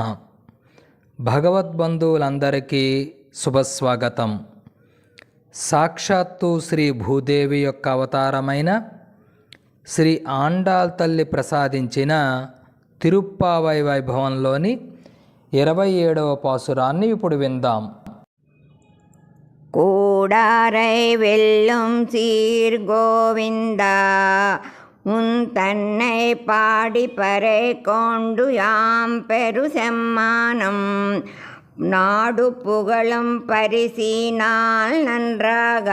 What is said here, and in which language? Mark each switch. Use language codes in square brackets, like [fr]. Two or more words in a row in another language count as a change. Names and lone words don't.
[te] భగవద్బంధువులందరికీ శుభస్వాగతం. సాక్షాత్తు శ్రీ భూదేవి యొక్క అవతారమైన శ్రీ ఆండాళ్ తల్లి ప్రసాదించిన తిరుప్పావై వైభవంలోని 27వ పాసురాన్ని ఇప్పుడు విందాం. [ta] கூடாரை வெல்லும் சீர் கோவிந்தா உன் தன்னை பாடி பறை கொண்டு யாம் பெரு செம்மானம் நாடு புகழும் பரிசினால் நன்றாக